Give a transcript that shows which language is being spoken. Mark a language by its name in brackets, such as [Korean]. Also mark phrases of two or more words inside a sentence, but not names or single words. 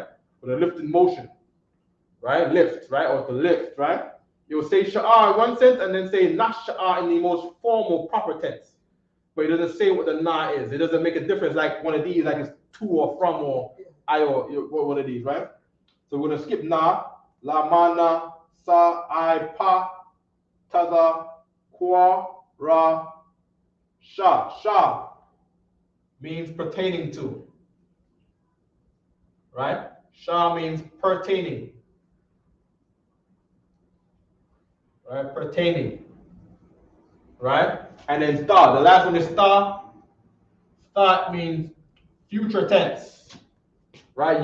[English] With a lifted motion, right? Lift, right? Or to lift, right? You'll say sha'a in one sense and then say nasha'a in the most formal, proper tense. But it doesn't say what the na is. It doesn't make a difference like one of these, like it's to or from or I or one of these, right? So we're going to skip na, la, mana, sa, I, pa, taza, kwa, ra, sha. Sha means pertaining to, right? Sha means pertaining, right? Pertaining, right? And then sta, the last one is sta. Sta means future tense, right?